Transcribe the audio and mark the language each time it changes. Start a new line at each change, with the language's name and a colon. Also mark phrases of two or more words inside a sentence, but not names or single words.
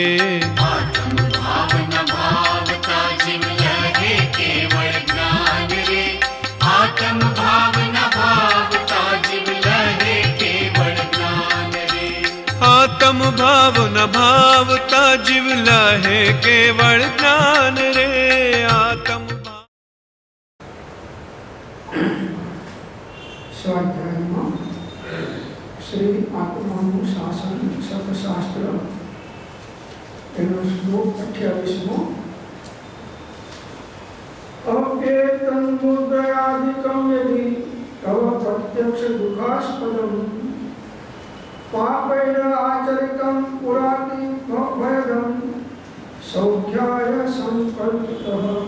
Gujarati: આત્મ ભાવ ન ભાવતા જીવ લહે કેવલ જ્ઞાન રે। આત્મ ભાવ ન ભાવતા જીવ લહે કેવલ જ્ઞાન રે। આત્મ ભાવ ન ભાવતા જીવ લહે કેવલ જ્ઞાન રે। आत्म સ્વાધ્યાય માં શ્રી આત્માનુશાસન સતશાસ્ત્ર એનો શ્લોક 28મો।
Sanskrit: अप्येतं मुद्रयादिकं यदि तव प्रत्यक्ष दुःखास्पदं पापेन आचरितं पुराति भयदं सौख्याय संकल्पितः